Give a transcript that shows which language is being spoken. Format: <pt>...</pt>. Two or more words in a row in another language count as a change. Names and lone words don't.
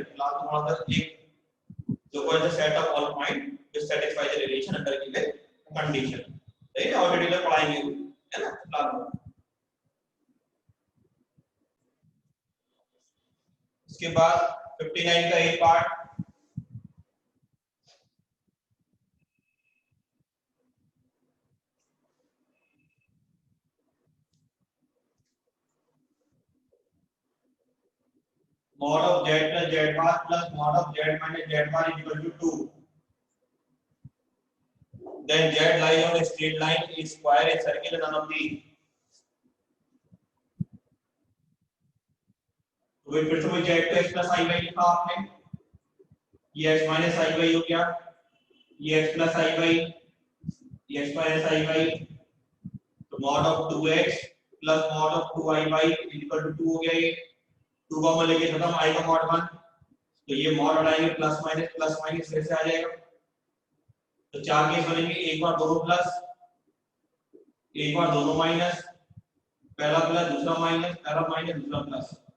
<hi>फिलहाल तो वहां पर एक जो है</hi> <en>the set of all point which satisfy the relation under given condition.</en> <hi>सही है, ऑलरेडी लोग पढ़ाएंगे है ना। फिलहाल इसके बाद 59 का एक पार्ट,</hi> <en>mod of z plus z bar plus mod of z minus z bar is equal to 2. Then z lies on a straight line, a square, a circle, and none of these.</en> <hi>तो फिर से वही z को</hi> <en>x plus i y</en> <hi>लिखा आपने, ये</hi> <en>x minus i y</en> <hi>हो गया, ये</hi> <en>x plus i y,</en> <hi>ये</hi> <en>x minus i y,</en> <hi>तो</hi> <en>mod of 2x plus mod of 2i y is equal to 2</en> <hi>हो गया। ये 2 कॉमन लेके खत्म, i का mod 1, तो ये mod हटाएंगे</hi> <en>plus minus</en> <hi>कैसे आ जाएगा। तो चार केस बनेंगे, एक बार दोनों प्लस, एक बार दोनों माइनस, पहला प्लस दूसरा माइनस, पहला माइनस दूसरा प्लस।</hi>